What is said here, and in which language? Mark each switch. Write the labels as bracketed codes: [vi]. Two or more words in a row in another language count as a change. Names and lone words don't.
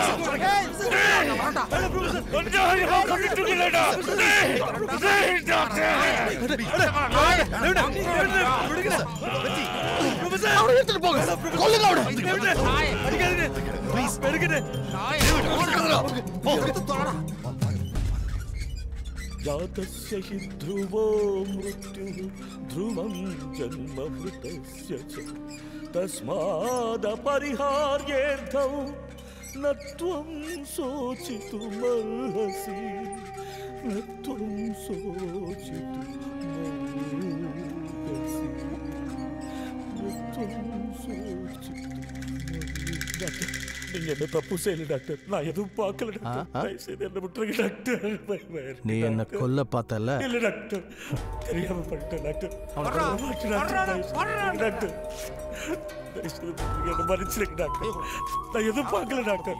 [ta] டேய் வாடா கொஞ்சம் கட்டிட்டு இல்லடா. டேய் டேய் டாக்டர், விடுங்க ப்ரொஃபசர். அவரை எடுத்துட்டு போங்க, கொல்லுங்க அவரை. அடிக்காதீங்க ப்ளீஸ், எடுங்க. போ, எடுத்து தோடா. [sa] जातस्य हि ध्रुवो मृत्युः ध्रुवं जन्ममृतस्य च तस्मादपरिहार्येऽर्थौ न त्वं शोचितुमर्हसि, न त्वं शोचितुमर्हसि, न त्वं शोचितुमर्हसि. [ta] நீங்க என்ன தப்பு செய்யல டாக்டர், நான் எதுவும் பார்க்கல டாக்டர். என்ன விட்டுருங்க டாக்டர். நீ என்ன கொல்ல பார்த்தல? இல்ல டாக்டர், தெரியாம பண்ணிட்டேன் டாக்டர். டாக்டர் என்ன மன்னிச்சிருங்க டாக்டர், நான் எதுவும் பார்க்கல டாக்டர்.